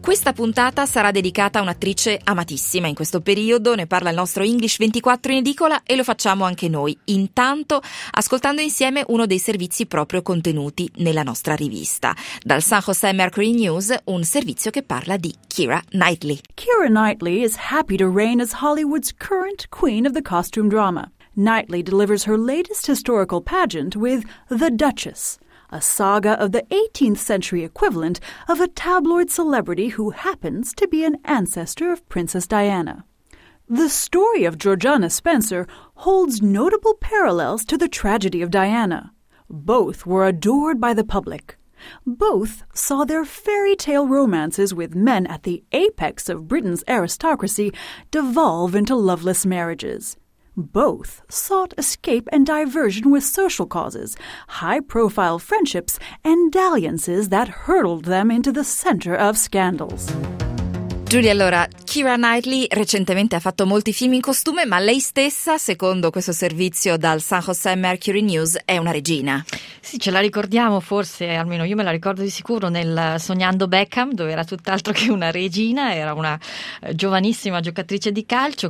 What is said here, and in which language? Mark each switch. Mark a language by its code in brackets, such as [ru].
[it] Questa puntata sarà dedicata a un'attrice amatissima in questo periodo. Ne parla il nostro English 24 in edicola e lo facciamo anche noi, intanto ascoltando insieme uno dei servizi proprio contenuti nella nostra rivista. Dal San Jose Mercury News, un servizio che parla di Keira Knightley. [en] Keira Knightley is happy to reign as Hollywood's current queen of the costume drama. Knightley delivers her latest historical pageant with The Duchess, a saga of the 18th century equivalent of a tabloid celebrity who happens to be an ancestor of Princess Diana. The story of Georgiana Spencer holds notable parallels to the tragedy of Diana. Both were adored by the public. Both saw their fairy tale romances with men at the apex of Britain's aristocracy devolve into loveless marriages. Both sought escape and diversion with social causes, high-profile friendships, and dalliances that hurtled them into the center of scandals. [it] Giulia, allora, Keira Knightley recentemente ha fatto molti film in costume, ma lei stessa, secondo questo servizio dal San Jose Mercury News, è una regina. Sì, ce la ricordiamo forse, almeno io me la ricordo di sicuro, nel Sognando Beckham, dove era tutt'altro che una regina, era una giovanissima giocatrice di calcio.